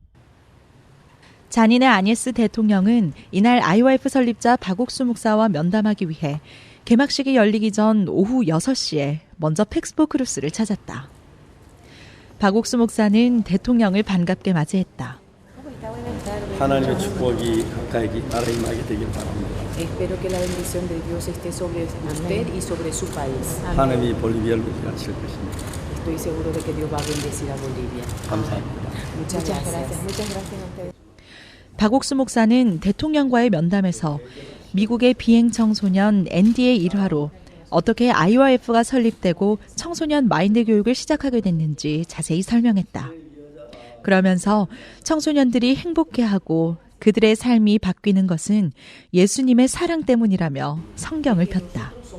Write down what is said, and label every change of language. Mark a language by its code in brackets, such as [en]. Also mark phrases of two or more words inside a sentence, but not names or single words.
[ko] 자니네 아니에스 대통령은 이날 IYF 설립자 박옥수 목사와 면담하기 위해 개막식이 열리기 전 오후 6시에 먼저 팩스포 크루스를 찾았다. 박옥수 목사는 대통령을 반갑게 맞이했다. 하나님의 축복이 가까이 나라 임하게 되길 바랍니다. [es] Espero que la bendición de Dios esté sobre usted y sobre su país. [ko] 하나님이 볼리비아를 위하실 것입니다. [es] Estoy seguro de que Dios va a bendecir a Bolivia. [ko] 감사합니다. [es] Muchas gracias. Muchas gracias a ustedes. [ko] 박옥수 목사는 대통령과의 면담에서 미국의 비행 청소년 ND의 일화로 어떻게 IYF가 설립되고 청소년 마인드 교육을 시작하게 됐는지 자세히 설명했다. 그러면서 청소년들이 행복해하고 그들의 삶이 바뀌는 것은 예수님의 사랑 때문이라며 성경을 폈다.